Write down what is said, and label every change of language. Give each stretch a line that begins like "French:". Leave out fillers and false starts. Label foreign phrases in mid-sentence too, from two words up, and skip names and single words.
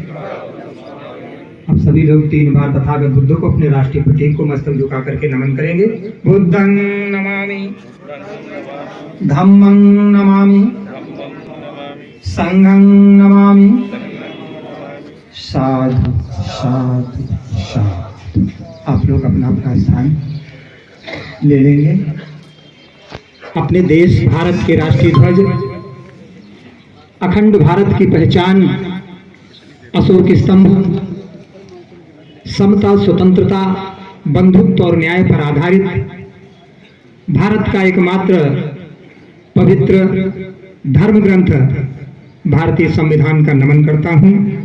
Hindi: अब सभी लोग 3 बार तथागत बुद्ध को अपने राष्ट्रीय प्रतीक को मस्तक झुका करके नमन करेंगे।
Pali: बुद्धं नमामि, धम्मं नमामि, संघं नमामि। साधु साधु साधु।
Hindi: आप लोग अपना अपना स्थान ले लेंगे। अपने देश भारत के राष्ट्रीय ध्वज, अखंड भारत की पहचान, अशोक स्तंभ, समता, स्वतंत्रता, बंधुत्व और न्याय पर आधारित भारत का एकमात्र पवित्र धर्म ग्रंथ भारतीय संविधान का नमन करता हूं।